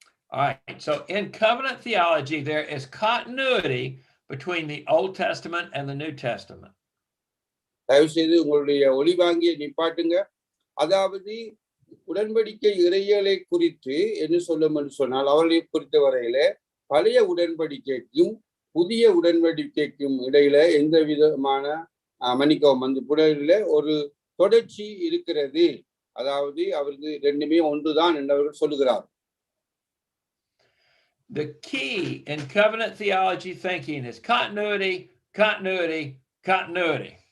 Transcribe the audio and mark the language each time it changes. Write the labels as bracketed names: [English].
[English] All right, so in covenant theology there is continuity between the Old Testament and the New Testament. [Tamil] தயவு செய்து உங்களுடைய ஒளிவாங்கியை நிப்பாட்டுங்க. அதாவது உடன்படிக்கை இறையியலை குறித்து என்ன சொல்லும் என்று சொன்னால், அவர்களை குறித்த வரையில பழைய உடன்படிக்கைக்கும் புதிய உடன்படிக்கைக்கும் இடையில எந்த விதமான மன்னிக்கவும் அந்த புடலில ஒரு தொடர்ச்சி இருக்கிறது. அதாவது அவருக்கு ரெண்டுமே ஒன்றுதான் என்று அவர்கள் சொல்லுகிறார். [English] The key in covenant theology thinking is continuity, continuity, continuity.